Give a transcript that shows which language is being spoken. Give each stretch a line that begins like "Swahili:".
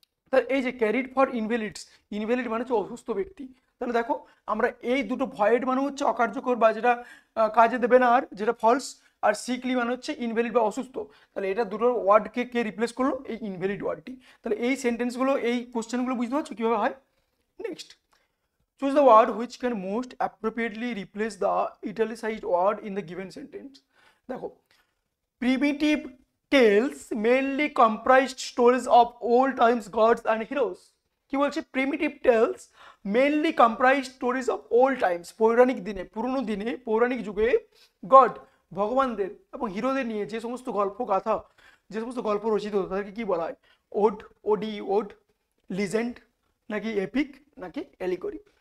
Bangla: তাহলে এই যে
English: carried for invalids,
Bangla: ইনভ্যালিড মানে হচ্ছে অসুস্থ ব্যক্তি। তাহলে দেখো আমরা এই দুটো ভয়েড মানে হচ্ছে অকার্যকর বা যেটা কাজে দেবে না আর, যেটা ফলস, আর সিকলি মানে হচ্ছে ইনভ্যালিড বা অসুস্থ। তাহলে এটা দুটো ওয়ার্ডকে কে রিপ্লেস করলো, এই ইনভ্যালিড ওয়ার্ডটি। তাহলে এই সেন্টেন্সগুলো, এই কোশ্চেনগুলো বুঝতে পারছো কীভাবে হয়।
English: Next, choose the word which can most appropriately replace the italicized word in the given sentence. দেখো primitive tales mainly comprised stories of old times gods and heroes.
Bangla: কি বলছে,
English: primitive tales mainly comprise stories of old times,
Bangla: পৌরাণিক দিনে, পুরনো দিনে, পৌরাণিক যুগে god, ভগবানদের এবং হিরোদের নিয়ে যে সমস্ত গল্প গাথা, যে সমস্ত গল্প রচিত হতো তাদেরকে কি বলা হয়, ওড, ওডি, ওড, লিজেন্ড, নাকি এপিক, নাকি এলিগরি।